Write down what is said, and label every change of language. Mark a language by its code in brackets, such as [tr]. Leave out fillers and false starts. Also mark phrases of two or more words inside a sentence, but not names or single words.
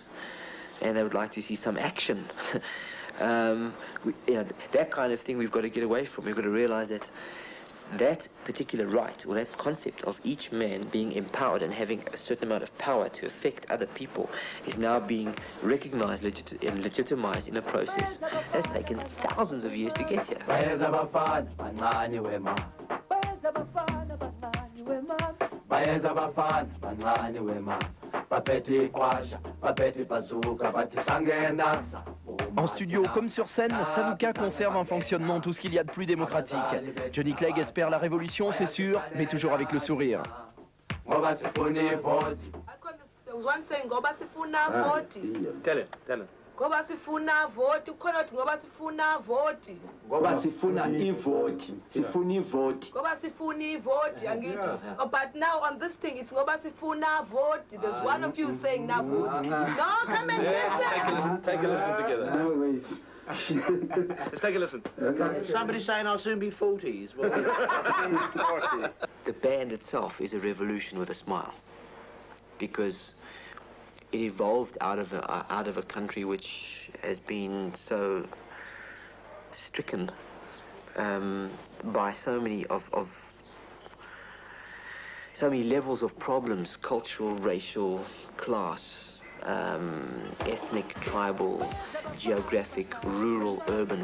[en] And they would like to see some action. You know, that kind of thing we've got to get away from. We've got to realize that that particular right, or that concept of each man being empowered and having a certain amount of power to affect other people is now being recognized and legitimized in a process that's taken thousands of years to get here. [fr] En studio comme sur scène, Savuka conserve un fonctionnement tout ce qu'il y a de plus démocratique. Johnny Clegg espère la révolution, c'est sûr, mais toujours avec le sourire. [en] Tell him. [zu] Ngoba sifuna vote ukhona uthi ngoba sifuna vote ngoba sifuna ivoti sifuna ivoti ngoba sifuna ivoti angithi [en] but now on this thing it's [zu] ngoba sifuna vote. [en] There's one of you saying now vote. No, come and Take a listen together. No ways. Let's take a listen. Somebody saying I'll soon be 40 as well. The band itself is a revolution with a smile, because it evolved out of a country which has been so stricken by so many levels of problems: cultural, racial, class, ethnic, tribal, geographic, rural, urban.